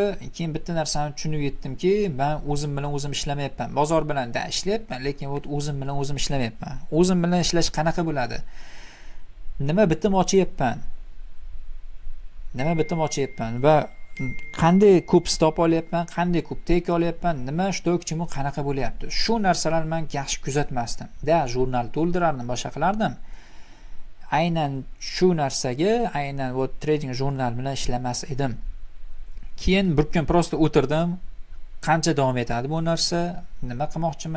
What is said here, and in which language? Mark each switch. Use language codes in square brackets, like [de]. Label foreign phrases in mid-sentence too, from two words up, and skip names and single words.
[uz] Keyin bitta narsani tushunib yetdimki, men o'zim bilan o'zim ishlamayapman. Bozor bilan ishlayapman, lekin o'zim bilan o'zim ishlamayapman. O'zim bilan ishlash qanaqa bo'ladi? Nima bitim ochyapman? nima bitim ochyapman va qanday ko'p stop olyapman, qanday ko'p tek olyapman, nima [ru] что к чему [uz] qanaqa bo'lyapti. Shu narsalarni men yaxshi kuzatmasdim. Jurnal to'ldirardim, boshqa qilardim. Aynan shu narsaga, aynan bu trading jurnal bilan ishlamas edim. Keyin bir kun prosta o'tirdim. Qancha davom etadi bu narsa? Nima qilmoqchiman?